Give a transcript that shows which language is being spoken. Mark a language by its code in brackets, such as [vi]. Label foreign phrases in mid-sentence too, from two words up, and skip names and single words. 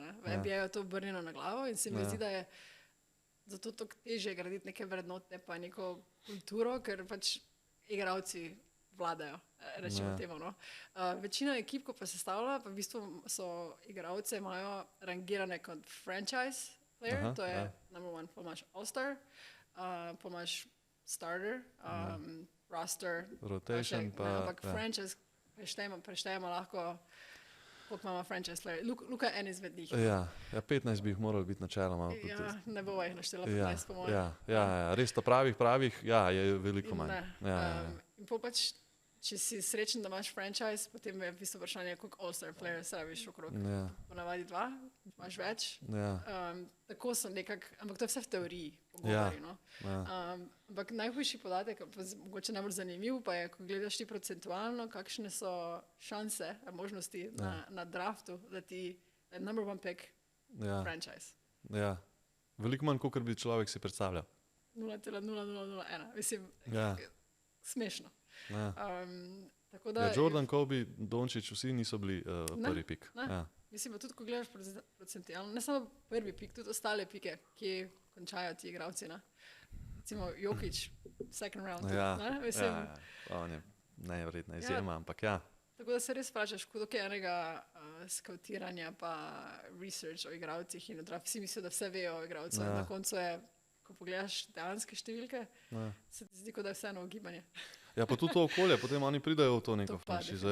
[sl] V NBA je to obrnjeno na glavo in se mi zdi, da je zato tako težje graditi neke vrednote pa neko kulturo, ker pač igralci vladajo, rečemo temu. No. Večina ekip, ko pa se stavlja, pa v bistvu so igralce, imajo rangirane kot [en] franchise player, [sl] to je [en] number one, [sl] pa imaš all-star, pa imaš [en] starter, roster, [sl] rotation, ampak franchise preštejemo lahko, koliko imamo [en] franchise player. [sl] Luka je en izmed njih. Ja, 15 bi jih moralo biti načeloma. Ja, ne bova jih naštela 15, po mojem. Ja, res to pravih, je veliko manj. In pač, če si srečen, da imaš franchise, potem je v bistvu vprašanje, koliko [en] all-star players [sl] rabiš okrog. Ponavadi 2, imaš več. Tako sem ampak to je vse v teoriji, pogovori. No. Ampak najhujši podatek, mogoče najbolj zanimiv, pa je, ko gledaš ti procentualno, kakšne so šanse, možnosti na draftu, da ti je [en] number one pick franchise. [sl] Ja, veliko manj, kot bi človek si predstavljal. 0,0001. Mislim, smešno. Jordan, Kobe, Dončić, vsi niso bili prvi pik. Mislim, da tudi, ko gledaš procentualno, ne samo prvi pik, tudi ostale pike, ki končajo ti igravci. Recimo Jokić, [en] second round. [sl] On je najverjetna izjema, ampak ja. Tako da se res vprašaš, koliko je enega skautiranja pa research o igravcih in vsi mislijo, da vse vejo o igravcih. Na koncu je, ko pogledaš dejanske številke, se ti zdi, da je vseeno ugibanje. Ja, pa tudi to okolje, potem oni pridajo v to neko franšizo.